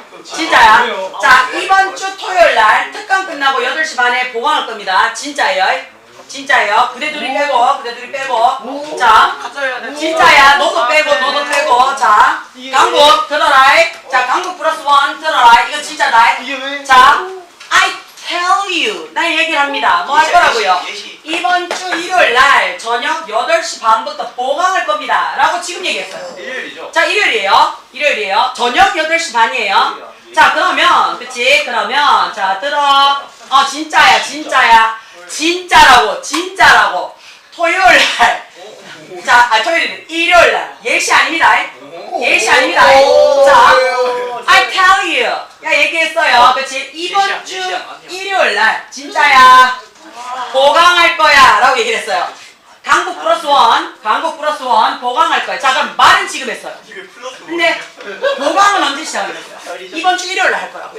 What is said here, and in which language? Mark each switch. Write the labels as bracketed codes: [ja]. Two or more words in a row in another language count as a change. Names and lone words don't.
[ko] 자, 이번 주 토요일 날 특강 끝나고 8시 반에 보강할 겁니다. 진짜예요. 그대들이 빼고. 자, 가짜야. 진짜야. 너도 빼고. 자, 강국 들어라. 자, 강국 플러스 원 들어라. 이거 진짜다. 이게 왜? 자, [en] I tell you. [ko] 나 얘기를 합니다. 뭐 할 거라고요? 예시. 이번 주 일요일 날 저녁 8시 반부터 보강할 겁니다. 라고 지금 얘기했어요. 일요일이죠. 자, 일요일이에요. 저녁 8시 반이에요. 자, 그러면, 그치? 자, 들어. 진짜라고. 토요일 날. 자, 토요일은 일요일 날. 예시 아닙니다. 자, [en] I tell you. [ko] 야, 얘기했어요. 그치? 이번 주 일요일 날. 진짜야. 보강할 거야. 라고 얘기를 했어요. 강국 플러스 원 보강할 거야. 자, 그럼 말은 지금 했어요. 이게 플러스. 근데 보강은 언제 시작하냐고요? 이번 주 일요일 날 할 거라고요.